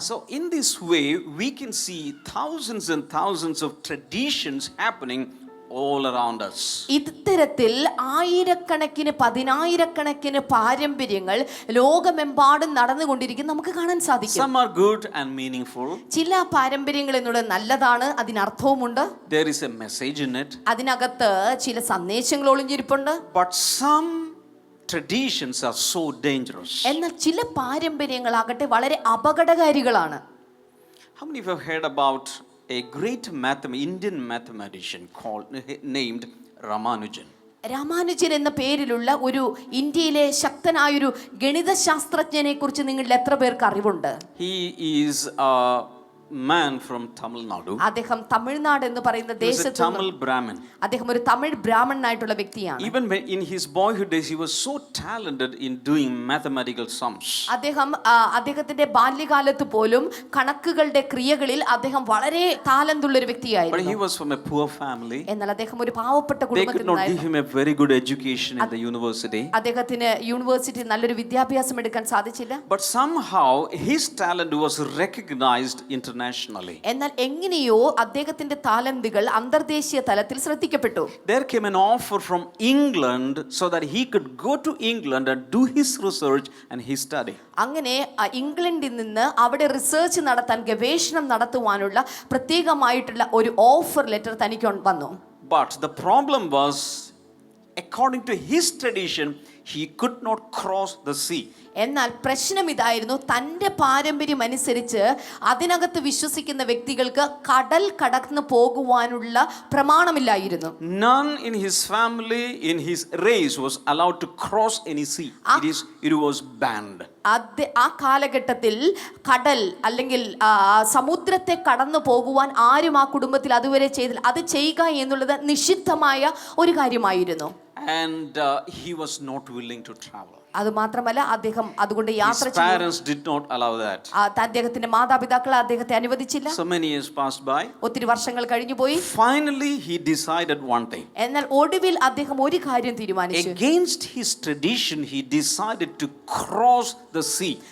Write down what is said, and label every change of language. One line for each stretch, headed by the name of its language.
English: So in this way we can see thousands and thousands of traditions happening all around us.
Malayalam: ഇത്തരത്തിൽ ആയിരക്കണക്കിന് പതിനായിരക്കണക്കിന് പാരമ്പര്യങ്ങൾ ലോകമെമ്പാടും നടന്നുകൊണ്ടിരിക്കും നമുക്ക് കാണാൻ സാധിക്കും.
English: Some are good and meaningful.
Malayalam: ചില പാരമ്പര്യങ്ങൾ എന്നുള്ളത് നല്ലതാണ്, അതിനർത്ഥവുമുണ്ട്.
English: There is a message in it.
Malayalam: അതിനകത്ത് ചില സന്ദേശങ്ങൾ ഒളിഞ്ഞിരിപ്പുണ്ട്.
English: But some traditions are so dangerous.
Malayalam: എന്നാൽ ചില പാരമ്പര്യങ്ങളാകട്ടെ വളരെ അപകടകാരികളാണ്.
English: How many of you have heard about a great Indian mathematician named Ramanujan?
Malayalam: Ramanujan എന്ന പേരിലുള്ള ഒരു ഇന്ത്യയിലെ ശക്തനായൊരു ഗണിതശാസ്ത്രജ്ഞനെ കുറിച്ച് നിങ്ങളിൽ എത്ര പേർക്ക് അറിവുണ്ട്?
English: He is a man from Tamil Nadu.
Malayalam: അദ്ദേഹം തമിഴ്നാട് എന്ന് പറയുന്ന ദേശത്ത്
English: Tamil Brahmin.
Malayalam: അദ്ദേഹം ഒരു തമിഴ് ബ്രാഹ്മണനായിട്ടുള്ള വ്യക്തിയാണ്.
English: Even in his boyhood days he was so talented in doing mathematical sums.
Malayalam: അദ്ദേഹത്തിന്റെ ബാല്യകാലത്ത് പോലും കണക്കുകളുടെ ക്രിയകളിൽ അദ്ദേഹം വളരെ താലന്തുള്ള ഒരു വ്യക്തിയായിരുന്നു.
English: But he was from a poor family.
Malayalam: എന്നാൽ അദ്ദേഹം ഒരു പാവപ്പെട്ട
English: They could not give him a very good education in the university.
Malayalam: അദ്ദേഹത്തിന് യൂണിവേഴ്സിറ്റി നല്ലൊരു വിദ്യാഭ്യാസം എടുക്കാൻ സാധിച്ചില്ല.
English: But somehow his talent was recognized internationally.
Malayalam: എന്നാൽ എങ്ങനെയോ അദ്ദേഹത്തിന്റെ താലന്തുകൾ അന്തർദേശീയ തലത്തിൽ ശ്രദ്ധിക്കപ്പെട്ടു.
English: There came an offer from England so that he could go to England and do his research and his study.
Malayalam: അങ്ങനെ ഇംഗ്ലണ്ടിൽ നിന്ന് അവിടെ റിസർച്ച് നടത്താൻ ഗവേഷണം നടത്തുവാനുള്ള പ്രത്യേകമായിട്ടുള്ള ഒരു ഓഫർ ലെറ്റർ തനിക്ക് വന്നു.
English: But the problem was, according to his tradition, he could not cross the sea.
Malayalam: എന്നാൽ പ്രശ്നം ഇതായിരുന്നു, തൻ്റെ പാരമ്പര്യം അനുസരിച്ച് അതിനകത്ത് വിശ്വസിക്കുന്ന വ്യക്തികൾക്ക് കടൽ കടന്നു പോകുവാനുള്ള പ്രമാണമില്ലായിരുന്നു.
English: None in his family, in his race was allowed to cross any sea. It was banned.
Malayalam: ആ കാലഘട്ടത്തിൽ കടൽ അല്ലെങ്കിൽ സമുദ്രത്തെ കടന്നു പോകുവാൻ ആരും ആ കുടുംബത്തിൽ അതുവരെ ചെയ്തില്ല. അത് ചെയ്യുക എന്നുള്ളത് നിഷിദ്ധമായ ഒരു കാര്യമായിരുന്നു.
English: And he was not willing to travel.
Malayalam: അത് മാത്രമല്ല അദ്ദേഹം അതുകൊണ്ട്
English: His
Malayalam: യാത്ര ചെയ്തു.
English: parents did not allow that.
Malayalam: അദ്ദേഹത്തിന്റെ മാതാപിതാക്കൾ അദ്ദേഹത്തെ അനുവദിച്ചില്ല.
English: So many years passed by.
Malayalam: ഒത്തിരി വർഷങ്ങൾ കഴിഞ്ഞുപോയി.
English: Finally, he decided one thing.
Malayalam: എന്നാൽ ഒടുവിൽ അദ്ദേഹം ഒരു കാര്യം തീരുമാനിച്ചു.
English: Against his tradition, he decided to cross the sea.